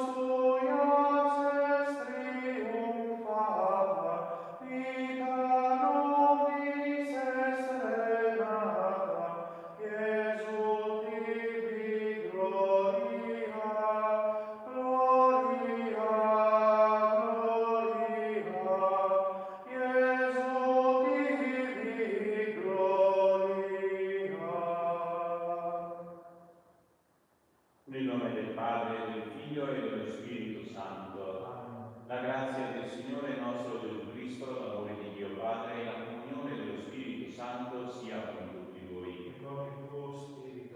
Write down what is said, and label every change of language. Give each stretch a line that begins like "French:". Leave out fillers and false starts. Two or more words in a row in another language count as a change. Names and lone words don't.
Latin: tuia es triumphata, vita nobis est renata, Iesu tibi gloria, gloria, gloria, Iesu tibi gloria.
Italian: Nel nome del Padre, del Figlio e dello Spirito Santo. La grazia del Signore nostro Gesù Cristo, l'amore di Dio Padre e la comunione dello Spirito Santo sia con tutti voi. Con il tuo spirito.